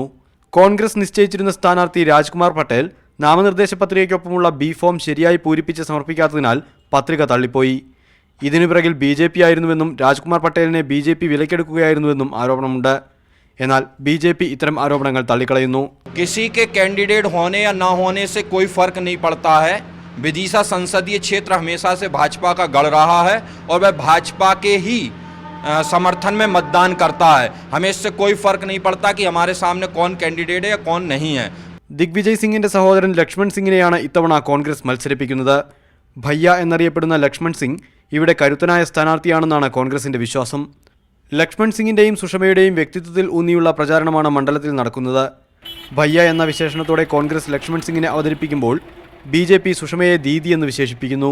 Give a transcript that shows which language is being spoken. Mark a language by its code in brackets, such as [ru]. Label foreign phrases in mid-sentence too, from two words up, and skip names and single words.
[ml] കോൺഗ്രസ് നിശ്ചയിച്ചിരുന്ന സ്ഥാനാർത്ഥി രാജ്കുമാർ പട്ടേൽ നാമനിർദ്ദേശ പത്രികയ്ക്കൊപ്പമുള്ള ബി ഫോം ശരിയായി പൂരിപ്പിച്ച് സമർപ്പിക്കാത്തതിനാൽ പത്രിക തള്ളിപ്പോയി. ഇതിനു പിറകിൽ BJP ആയിരുന്നുവെന്നും രാജ്കുമാർ പട്ടേലിനെ BJP വിലക്കെടുക്കുകയായിരുന്നുവെന്നും ആരോപണമുണ്ട്. എന്നാൽ BJP ഇത്തരം ആരോപണങ്ങൾ തള്ളിക്കളയുന്നു. [hi] किसी के कैंडिडेट होने या ना होने से कोई फर्क नहीं पड़ता है। विदिशा संसदीय क्षेत्र हमेशा से भाजपा का गढ़ रहा है और वह भाजपा के ही समर्थन में मतदान करता है। हमें इससे कोई फर्क नहीं पड़ता कि हमारे सामने कौन कैंडिडेट है या कौन नहीं है। [ml] ദിഗ്വിജയ് സിംഗിന്റെ സഹോദരൻ ലക്ഷ്മൺ സിംഗിനെയാണ് ഇത്തവണ കോൺഗ്രസ് മത്സരിപ്പിക്കുന്നത്. ഭയ്യ എന്നറിയപ്പെടുന്ന ലക്ഷ്മൺ സിംഗ് ഇവിടെ കരുത്തനായ സ്ഥാനാർത്ഥിയാണെന്നാണ് കോൺഗ്രസിന്റെ വിശ്വാസം. ലക്ഷ്മൺ സിംഗിന്റെയും സുഷമയുടെയും വ്യക്തിത്വത്തിൽ ഊന്നിയുള്ള പ്രചാരണമാണ് മണ്ഡലത്തിൽ നടക്കുന്നത്. ഭയ്യ എന്ന വിശേഷണത്തോടെ കോൺഗ്രസ് ലക്ഷ്മൺ സിംഗിനെ അവതരിപ്പിക്കുമ്പോൾ BJP സുഷമയെ ദീദി എന്ന് വിശേഷിപ്പിക്കുന്നു.